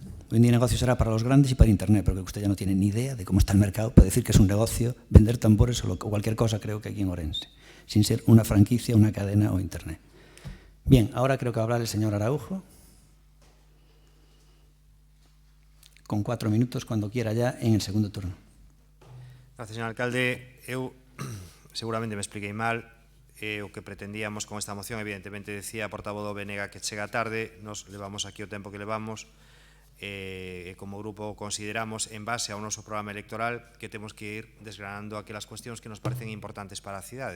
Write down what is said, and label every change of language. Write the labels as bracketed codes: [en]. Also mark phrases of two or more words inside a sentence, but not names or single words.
[es] Hoy en día negocio será para los grandes y para Internet, porque usted ya no tiene ni idea de cómo está el mercado para decir que es un negocio vender tambores o cualquier cosa, creo que aquí en Ourense, sin ser una franquicia, una cadena o Internet. Bien, ahora creo que va a hablar el señor Araujo, con 4 minutos, cuando quiera ya, en el segundo turno. Gracias, señor alcalde. [gl] Eu seguramente me expliquei mal. O que pretendíamos con esta moción, evidentemente, decía a portavoz do BNG que chega tarde, nos levamos aquí o tempo que levamos, e como grupo consideramos, en base ao noso programa electoral, que temos que ir desgranando aquelas cuestións que nos parecen importantes para a cidade.